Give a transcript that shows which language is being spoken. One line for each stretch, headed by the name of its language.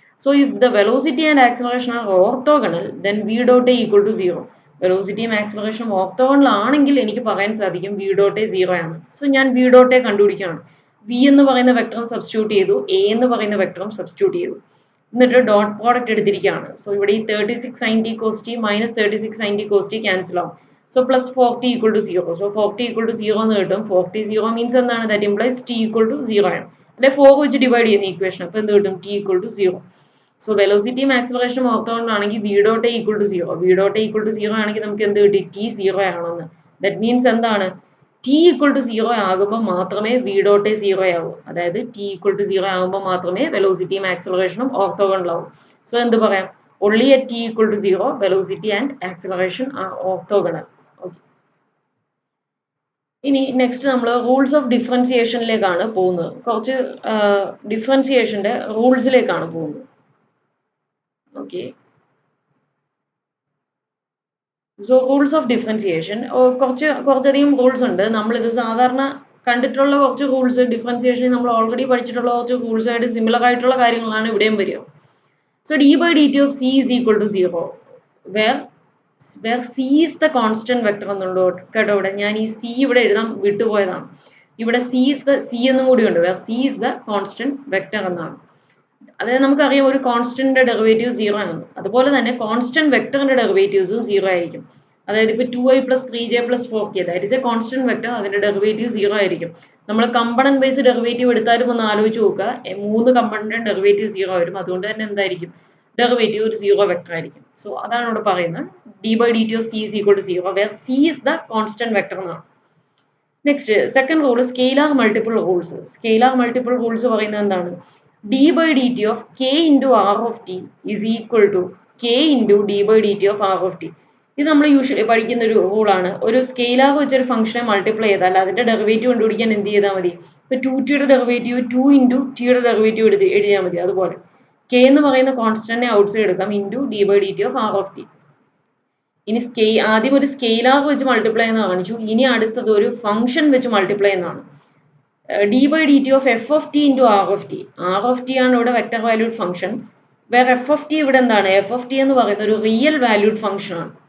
English: So if the velocity and acceleration are orthogonal then v dot a equal to 0.
Malayalam: വെലോസിറ്റിയും ആക്സിലറേഷനും orthogonal ആണെങ്കിൽ എനിക്ക് പറയാൻ സാധിക്കും v dot A 0 ആണ്. So ഞാൻ v dot A കണ്ടുപിടിക്കുകയാണ്. v എന്ന് പറയുന്ന വെക്ടറും സബ്സ്റ്റിറ്റ്യൂട്ട് ചെയ്തു, a എന്ന് പറയുന്ന വെക്ടറും സബ്സ്റ്റിറ്റ്യൂട്ട് ചെയ്തു. എന്നിട്ട് ഡോട്ട് പ്രോഡക്റ്റ് എടുത്തിരിക്കുകയാണ്. സോ ഇവിടെ ഈ 36 sin t cos t minus 36 sin t cos t cancel ആവും. So plus 40 equal to 0. So 40 equal to 0 എന്ന് കിട്ടും. 40 0 മീൻസ് എന്താണ്? That implies t equal to 0 ആണ്. അല്ലെ 4 വെച്ച് ഡിവൈഡ് ചെയ്യുന്ന ഇക്വേഷൻ. അപ്പോൾ എന്ത് കിട്ടും? t equal to 0. So വെലോസിറ്റിയും ആക്സലറേഷനും ഓർത്തോഗണലാണെങ്കിൽ V dot A equal to 0. V dot A equal to 0 ആണെങ്കിൽ നമുക്ക് എന്ത് കിട്ടി? t 0 ആണെന്ന്. ദാറ്റ് മീൻസ് എന്താണ്? t ഈക്വൽ ടു 0 ആകുമ്പോൾ മാത്രമേ വി ഡോട്ട് എ 0 ആവൂ. അതായത് t ഈക്വൽ ടു 0 ആകുമ്പോൾ മാത്രമേ വെലോസിറ്റിയും ആക്സലറേഷനും ഓർത്തോഗണൽ ആവും. സോ എന്ത് പറയാം?
English: only at t equal to 0 velocity and acceleration are orthogonal. Okay.
Malayalam: ഇനി നെക്സ്റ്റ് നമ്മൾ റൂൾസ് ഓഫ് ഡിഫറൻസിയേഷനിലേക്കാണ് പോകുന്നത്. കുറച്ച് ഡിഫറൻസിയേഷൻ്റെ റൂൾസിലേക്കാണ് പോകുന്നത്. Okay. So rules of differentiation കുറച്ചധികം റൂൾസ് ഉണ്ട്. നമ്മളിത് സാധാരണ കണ്ടിട്ടുള്ള കുറച്ച് റൂൾസ് ഡിഫറൻസിയേഷൻ നമ്മൾ ഓൾറെഡി പഠിച്ചിട്ടുള്ള കുറച്ച് റൂൾസായിട്ട് സിമിലർ ആയിട്ടുള്ള കാര്യങ്ങളാണ് ഇവിടെയും വരിക.
English: So d by dt of c is equal to 0 where c is the constant vector
Malayalam: എന്നുള്ളൂ കേട്ടോ. ഇവിടെ ഞാൻ ഈ c ഇവിടെ എഴുതാൻ വിട്ടുപോയതാണ്. ഇവിടെ c എന്നും കൂടി ഉണ്ട്.
English: where c is the constant vector എന്നാണ്.
Malayalam: അതായത് നമുക്കറിയാം ഒരു കോൺസ്റ്റന്റിന്റെ ഡെറിവേറ്റീവ് 0 ആണ്. അതുപോലെ തന്നെ കോൺസ്റ്റന്റ് വെക്ടറിന്റെ ഡെറിവേറ്റീവ്സും 0 ആയിരിക്കും. അതായത് ഇപ്പോൾ 2i plus 3j plus 4k that is A constant vector. അതിന്റെ ഡെറിവേറ്റീവ് 0 ആയിരിക്കും. നമ്മൾ കമ്പണന്റ് ബേസ് ഡെറിവേറ്റീവ് എടുത്താലും ഒന്ന് ആലോചിച്ച് നോക്കുക. 3 കമ്പണന്റ് ഡെറിവേറ്റീവ് 0 വരും. അതുകൊണ്ട് തന്നെ എന്തായിരിക്കും? ഡെറിവേറ്റീവ് ഒരു 0 വെക്ടർ ആയിരിക്കും. സോ അതാണ് ഇവിടെ പറയുന്നത്
English: d by dt of c is equal to 0 where c is the constant vector
Malayalam: എന്നാണ്. Next second rule scalar multiple rules. Scalar multiple rules പറയുന്നത് എന്താണ്?
English: d by dt of k into r of t is equal to k into d by dt of r of t.
Malayalam: ഇത് നമ്മൾ usually പഠിക്കുന്ന ഒരു റൂളാണ്. ഒരു scalar വെച്ചൊരു ഫംഗ്ഷനെ multiply ചെയ്താൽ അതിന്റെ ഡെറിവേറ്റീവ് കണ്ടുപിടിക്കാൻ എന്ത് ചെയ്താൽ മതി? ഇപ്പോൾ 2t യുടെ ഡെറിവേറ്റീവ് 2 ഇൻറ്റു ടിയുടെ ഡെറിവേറ്റീവ് എഴുതിയാൽ മതി. അതുപോലെ k എന്ന് പറയുന്ന കോൺസ്റ്റന്റിനെ ഔട്ട്സൈഡ് എടുക്കാം into d by dt of r of t. ഇനി ആദ്യം ഒരു സ്കെയിലാർ വെച്ച് മൾട്ടിപ്ലൈ എന്ന് കാണിച്ചു. ഇനി അടുത്തത് ഒരു ഫംഗ്ഷൻ വെച്ച് മൾട്ടിപ്ലൈ എന്നാണ്.
English: d by dt of f of t into r of t. r of t
Malayalam: ആണ് ഇവിടെ വെക്ടർ വാല്യൂഡ് ഫംഗ്ഷൻ. വേറെ f of t ഇവിടെ എന്താണ്? f of t എന്ന് പറയുന്ന ഒരു റിയൽ വാല്യൂഡ് ഫംഗ്ഷൻ ആണ്.